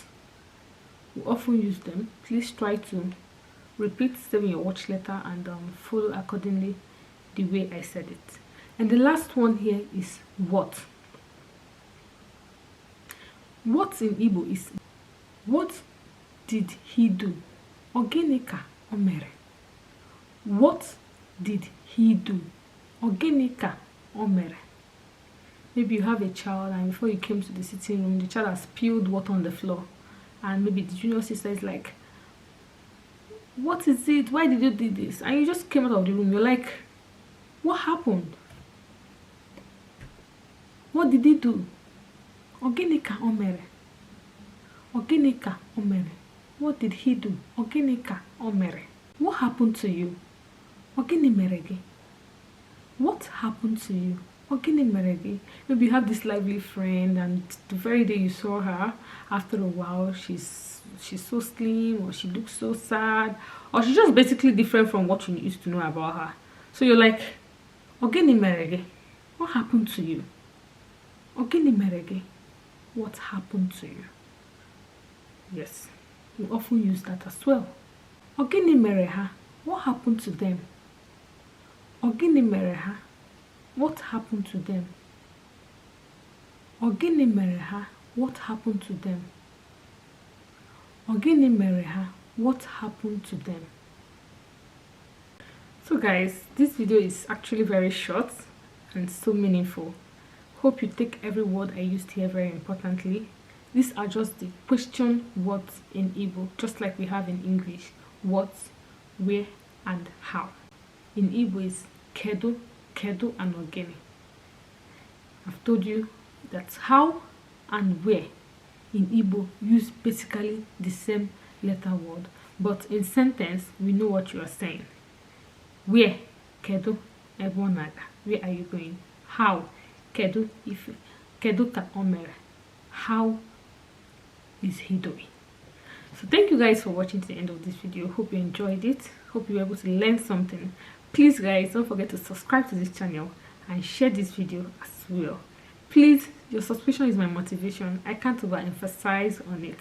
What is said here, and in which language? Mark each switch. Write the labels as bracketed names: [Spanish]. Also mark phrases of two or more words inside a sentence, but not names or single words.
[English] We often use them. Please try to repeat, save in your watch letter, and follow accordingly the way I said it. And the last one here is what. What in Igbo is, what did he do? [Igbo] Ogini ka o mere? [English] What did he do? [Igbo] Ogini ka o mere? [English] Maybe you have a child, and before you came to the sitting room, the child has spilled water on the floor, and maybe the junior sister is like, what is it? Why did you do this? And you just came out of the room. You're like, what happened? What did he do? [Igbo] Ogini ka o mere? Ogini ka o mere? [English] What did he do? [Igbo] Ogini ka o mere? [English] What happened to you? [Igbo] Ogini mere gi? [English] What happened to you? [Igbo] Ogini mere gi? [English] Maybe you have this lively friend, and the very day you saw her, after a while, she's so slim, or she looks so sad, or she's just basically different from what you used to know about her. So you're like, [Igbo] Ogini mere gi? [English] What happened to you? [Igbo] Ogini mere gi? [English] What happened to you? Yes, we often use that as well. [Igbo] Ogini mere ha? [English] What happened to them? [Igbo] Ogini mere ha? [English] What happened to them? [Igbo] Ogini mere ha? [English] What happened to them? [Igbo] Ogini mere ha? [English] What happened to them? So guys, this video is actually very short and so meaningful. Hope you take every word I used here very importantly. These are just the question words in Igbo, just like we have in English. What, where, and how. In Igbo is [Igbo] kedu, kedu, [English] and ogini. I've told you that how and where in Igbo use basically the same letter word, but in sentence we know what you are saying. Where, [Igbo] kedu, ebe ọ na-aga. [English] Where are you going? How, [Igbo] kedu ife, kedu ka o mere. [English] How is he doing? So thank you guys for watching to the end of this video. Hope you enjoyed it. Hope you were able to learn something. Please guys, don't forget to subscribe to this channel and share this video as well. Please, your subscription is my motivation. I can't overemphasize on it.